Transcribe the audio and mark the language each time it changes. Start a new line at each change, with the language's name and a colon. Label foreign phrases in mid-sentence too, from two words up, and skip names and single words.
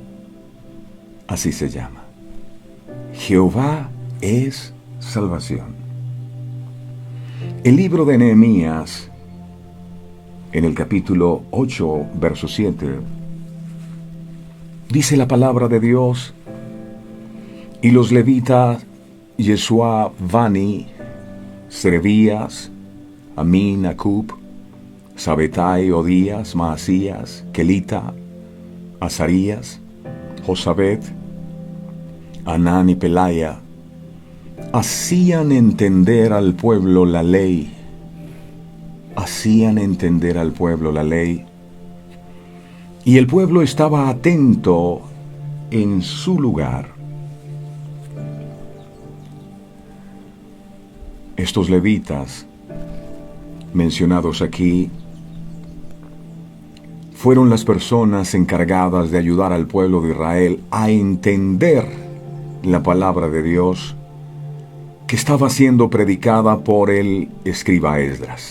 Spanish: Así se llama. Jehová es salvación. El libro de Nehemías, en el capítulo 8, verso 7, dice la palabra de Dios: y los levitas, Yeshua, Bani, Serebías, Amin, Acub, Sabetai, Odías, Maasías, Kelita, Azarías, Josabet, Anán y Pelaya, hacían entender al pueblo la ley. Hacían entender al pueblo la ley. Y el pueblo estaba atento en su lugar. Estos levitas mencionados aquí fueron las personas encargadas de ayudar al pueblo de Israel a entender la palabra de Dios que estaba siendo predicada por el escriba Esdras.